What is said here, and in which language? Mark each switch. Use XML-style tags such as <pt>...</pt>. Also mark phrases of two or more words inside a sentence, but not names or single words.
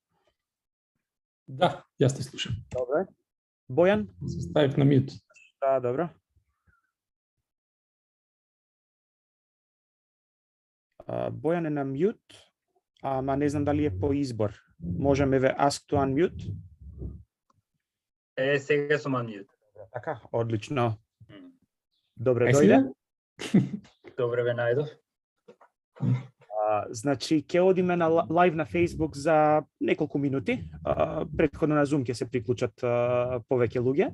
<mk>Да, јас те слушам. Добре. Бојан? Се ставив на мют. Да, добро. Бојан е на мют, ама не знам дали е по избор. Може ме ве</mk> <en>ask to unmute?</en> <mk>Сега сум unmute. Така, одлично. Добре Ај дојде. Добре ве најдов. Значи, ќе одиме на лайв на Facebook за неколку минути. Претходно на Zoom ќе се приклучат повеќе луѓе.</mk>